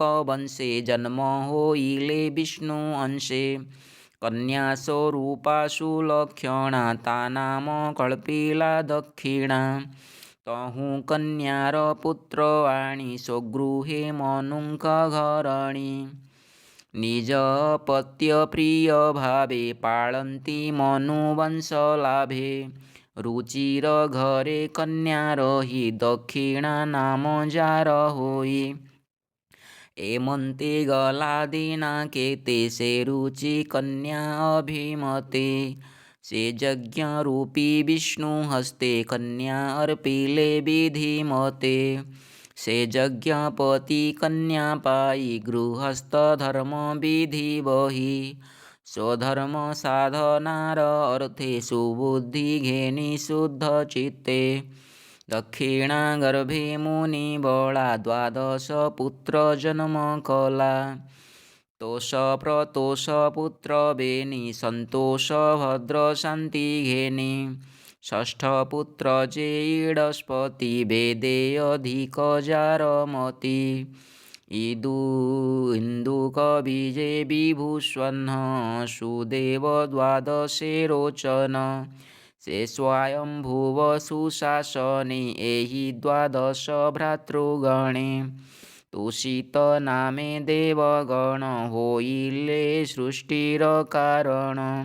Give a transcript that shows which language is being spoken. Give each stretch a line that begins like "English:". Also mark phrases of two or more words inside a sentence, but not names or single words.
Odia: ବଂଶେ ଜନ୍ମ ହୋଇଲେ ବିଷ୍ଣୁ ଅଂଶେ କନ୍ୟା ସ୍ୱରୂପା ସୁଲକ୍ଷଣା ତା ନାମ କଳ୍ପିଲା ଦକ୍ଷିଣା ତହୁଁ କନ୍ୟାର ପୁତ୍ର ଆଣି ସ୍ୱଗୃହେ ମନୁଙ୍କ ଘରଣୀ ନିଜ ପତ୍ୟ ପ୍ରିୟ ଭାବେ ପାଳନ୍ତି ମନୁବଂଶ ଲାଭେ ରୁଚିର ଘରେ କନ୍ୟା ରହି ଦକ୍ଷିଣା ନାମ ଯାର ହୋଇ ଏମନ୍ତେ ଗଲା ଦିନ କେତେ ସେ ରୁଚି କନ୍ୟା ଅଭିମତେ ସେ ଯଜ୍ଞ ରୂପୀ ବିଷ୍ଣୁ ହସ୍ତେ କନ୍ୟା ଅର୍ପିଲେ ବିଧି ମତେ ସେ ଯଜ୍ଞପତି କନ୍ୟା ପାଇ ଗୃହସ୍ଥ ଧର୍ମ ବିଧି ବହି ସ୍ୱଧର୍ମ ସାଧନାର ଅର୍ଥେ ସୁବୁଦ୍ଧି ଘେନି ଶୁଦ୍ଧ ଚିତ୍ତେ ଦକ୍ଷିଣା ଗର୍ଭେ ମୁନି ବଳା ଦ୍ୱାଦଶ ପୁତ୍ର ଜନ୍ମ କଲା ତୋଷ ପ୍ରତୋଷ ପୁତ୍ର ବେନି ସନ୍ତୋଷ ଭଦ୍ର ଶାନ୍ତି ଘେନି ଷଷ୍ଠ ପୁତ୍ର ଯେ ଇଡସ୍ପତି ବେଦେ ଅଧିକ ଯାରମତି ଇନ୍ଦୁକ ବୀଜେ ବିଭୂଷଣ ସୁଦେବ ଦ୍ୱାଦଶେ ରୋଚନ ସେ ସ୍ୱୟମ୍ଭୁବ ସୁଶାସନେ ଏହି ଦ୍ୱାଦଶ ଭ୍ରାତୃଗଣେ ତୁଷିତ ନାମେ ଦେବଗଣ ହୋଇଲେ ସୃଷ୍ଟିର କାରଣ